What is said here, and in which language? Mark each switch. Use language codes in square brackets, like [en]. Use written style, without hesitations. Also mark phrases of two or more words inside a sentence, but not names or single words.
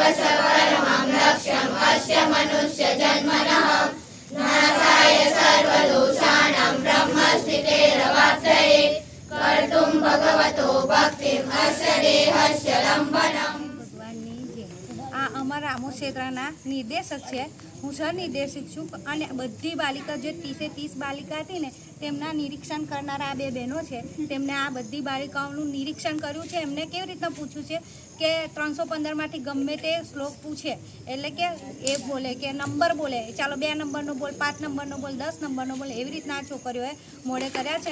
[sa] सफलमं लक्ष्यम् अस्य मनुष्यजन्मनः नासाय सर्वदोषाणां ब्रह्मस्थितेरवाप्तये कर्तुं भगवतो भक्तिम् अस्य देहस्य लम्बनम्. [gu] આ અમારા આમોદ ક્ષેત્રના નિર્દેશક છે. હું સહનિર્દેશક છું અને બધી બાલિકા જે 30 બાલિકા હતી ને તેમના નિરીક્ષણ કરનારા આ 2 બહેનો છે. તેમને આ બધી બાલિકાઓનું નિરીક્ષણ કર્યું છે. એમને કેવી રીતના પૂછ્યું છે કે 315માંથી ગમે તે શ્લોક પૂછે એટલે કે એ બોલે કે નંબર બોલે, ચાલો 2 નંબરનો બોલ, 5 નંબરનો બોલ, 10 નંબરનો બોલ, એવી રીતના આ છોકરીઓએ મોડે કર્યા છે.